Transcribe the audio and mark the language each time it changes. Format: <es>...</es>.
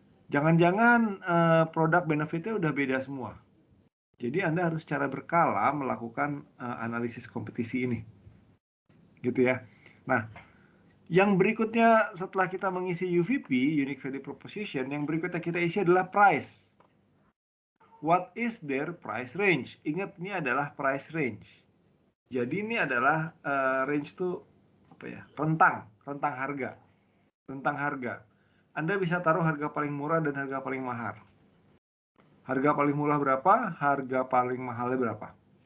<id>Jangan-jangan produk benefitnya udah beda semua. Jadi Anda harus secara berkala melakukan analisis kompetisi ini. Gitu ya. Nah, yang berikutnya setelah kita mengisi UVP, Unique Value Proposition, yang berikutnya kita isi adalah price.</id> <en>What is their price range?</en> <id>Ingat, ini adalah price range. Jadi ini adalah range itu apa ya? Rentang harga. Anda bisa taruh harga paling murah dan harga paling mahal. Harga paling murah berapa, harga paling mahalnya berapa.</id>